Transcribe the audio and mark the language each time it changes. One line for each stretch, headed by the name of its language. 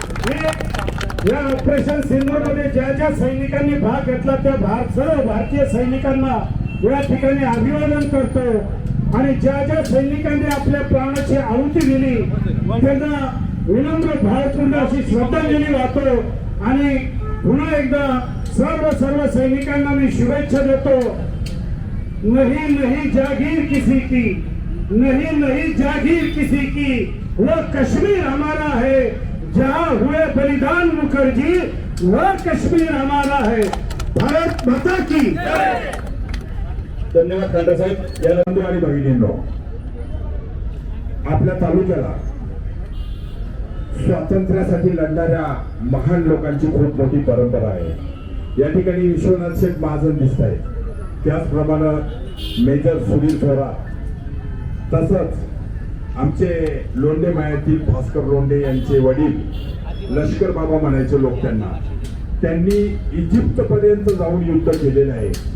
Marathi: या ऑपरेशन सिंदूरमध्ये ज्या ज्या सैनिकांनी भाग घेतला त्या सर्व भारतीय सैनिकांना या ठिकाणी अभिवादन करतो. आणि ज्या ज्या सैनिकांनी आपल्या प्राणाची आहुती दिली त्यांना विनम्र भावपूर्ण अशी श्रद्धांजली वाहतो. आणि पुन्हा एकदा सर्व सैनिकांना मी शुभेच्छा देतो.
Hindi: नहीं नहीं जागीर किसी की, नहीं जागीर किसी की, वो कश्मीर हमारा है, जहां हुए बलिदान मुखर्जी वो कश्मीर हमारा है. भारत माता की.
Marathi: धन्यवाद खांडे साहेब. या बंधू आणि भगिनींनो, आपल्या तालुक्याला स्वातंत्र्यासाठी लढणाऱ्या महान लोकांची खूप मोठी परंपरा आहे. या ठिकाणी विश्वनाथ शेठ महाजन दिसत आहेत, त्याचप्रमाणे मेजर सुधीर थोरात, तसंच आमचे लोंढे मायातील भास्कर लोंढे यांचे वडील लष्कर बाबा म्हणायचे लोक त्यांनी इजिप्त पर्यंत जाऊन युद्ध केलेलं आहे.